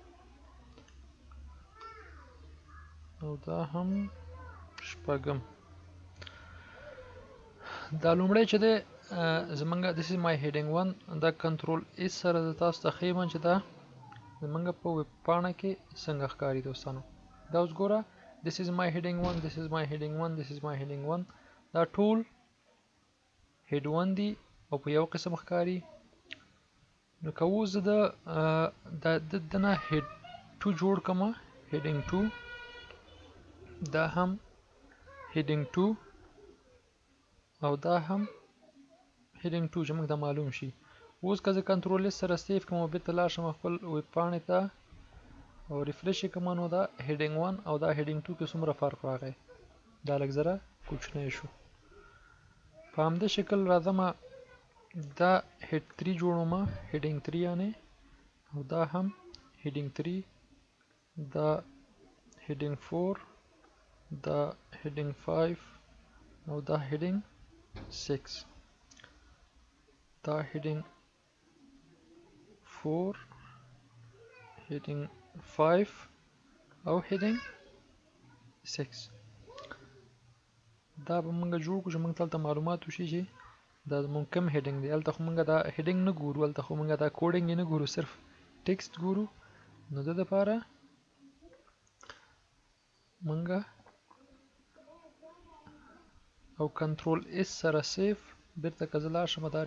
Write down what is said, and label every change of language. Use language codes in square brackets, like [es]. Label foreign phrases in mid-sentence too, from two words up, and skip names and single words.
[ps] او دا هم شپږم. دا لومړی چې دی زمونږ [en] this is my heading 1 [ps] دا [en] control S [ps] سره د تاسو ته ښیم چې دا زمونږ په ویب پاڼه کې څنګه ښکاري دوستانو. دا اوس ګوره [en] this is my heading 1 this is my heading 1 this is my heading 1 [ps] دا ټول head 1 دی او په یو قسم ښکاري. نو که اوس زه د نه head 2 جوړ کړم heading 2 دا هم heading 2 او دا هم heading 2 چې موږ ته معلوم شي. اوس که زه [en] control S [ps] سره سیف کړم او بېرته لاړ شم خپل ویب پاڼې ته او ریفریش یې کړم نو دا heading 1 او دا heading 2 کې څومره فرق راغی دا لږ ذره کوچنی شو. په همدې شکل راځم دا head 3 جوړوم heading 3 یعنې او دا هم heading 3 دا heading 4 دا heading 5 او دا heading 6 دا heading 4 heading 5 او heading 6 دا به موږ جوړ کړو چې موږ ته معلومات وشي چې دا زموږ کوم heading دی. هلته خو موږ دا heading نه ګورو هلته خو موږ دا کوډینګ یې نه ګورو صرف ټیکسټ ګورو. نو د دپاره موږ او [en] control S [ps] سره سیف بیرته که زه لاړ شم دا